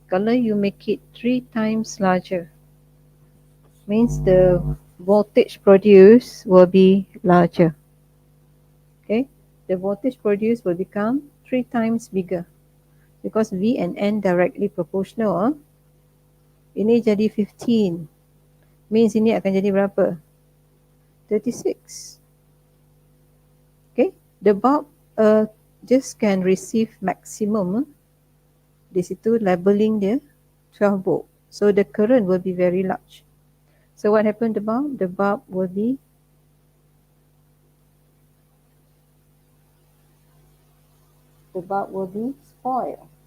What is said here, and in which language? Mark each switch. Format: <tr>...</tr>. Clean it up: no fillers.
<en>Kalau you make it 3 times larger, means the voltage produced will be larger. Okay, the voltage produced will become 3 times bigger because V and N directly proportional.</en> <ms>Ini jadi 15, means ini akan jadi berapa? 36.</ms> <en>Okay, the bulb just can receive maximum.</en> <ms>Di situ labeling dia 12 volt.</ms> <en>So the current will be very large. So what happened to the bulb? The bulb will be spoiled.</en>